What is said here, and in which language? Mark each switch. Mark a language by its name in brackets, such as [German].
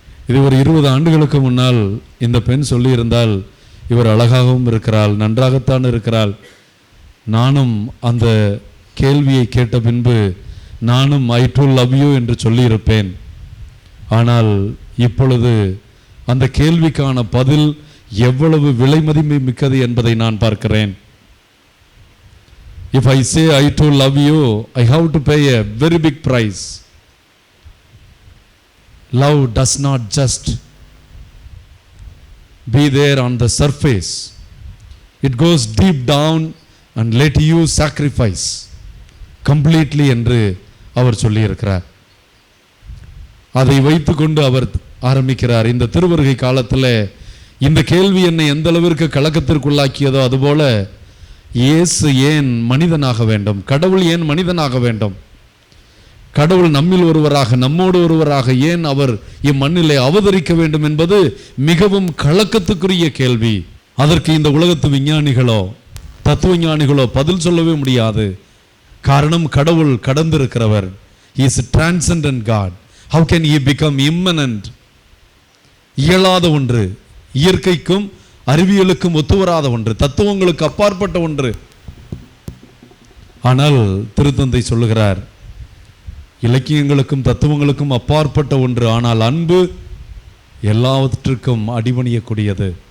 [Tamil] இது ஒரு 20 ஆண்டுகளுக்கு முன்னால் இந்த பெண் சொல்லியிருந்தால், இவர் அழகாகவும் இருக்கிறாள், நன்றாகத்தான் இருக்கிறாள், நானும் அந்த கேள்வியை கேட்ட பின்பு நானும் [English] I do love you [Tamil] என்று சொல்லியிருப்பேன். ஆனால் இப்பொழுது அந்த கேள்விக்கான பதில் எவ்வளவு விலை மதிப்பு மிக்கது என்பதை நான் பார்க்கிறேன். [English] If I say I too love you, I have to pay a very big price. Love does not just be there on the surface. It goes deep down and let you sacrifice completely [Tamil] என்று அவர் சொல்லியிருக்கிறார். அதை வைத்துக்கொண்டு அவர் ஆரம்பிக்கிறார். இந்த திருவருகை காலத்தில் இந்த கேள்வி என்னை எந்த அளவிற்கு கலக்கத்திற்குள்ளாக்கியதோ அதுபோல இயேசு ஏன் மனிதனாக வேண்டும், கடவுள் ஏன் மனிதனாக வேண்டும், கடவுள் நம்மில் ஒருவராக நம்மோடு ஒருவராக ஏன் அவர் இம்மண்ணிலே அவதரிக்க வேண்டும் என்பது மிகவும் கலக்கத்துக்குரிய கேள்வி. அதற்கு இந்த உலகத்து விஞ்ஞானிகளோ தத்துவ ஞானிகளோ பதில் சொல்லவே முடியாது. காரணம், கடவுள் கடந்திருக்கிறவர். [English] He is transcendent God. How can he become immanent? [Tamil] இயலாத ஒன்று, இயற்கைக்கும் அறிவியலுக்கும் ஒத்துவராத ஒன்று, தத்துவங்களுக்கு அப்பாற்பட்ட ஒன்று. ஆனால் திருத்தந்தை சொல்லுகிறார், இலக்கியங்களுக்கும் தத்துவங்களுக்கும் அப்பாற்பட்ட ஒன்று. ஆனால் அன்பு எல்லாவற்றுக்கும் அடிபணியக்கூடியது.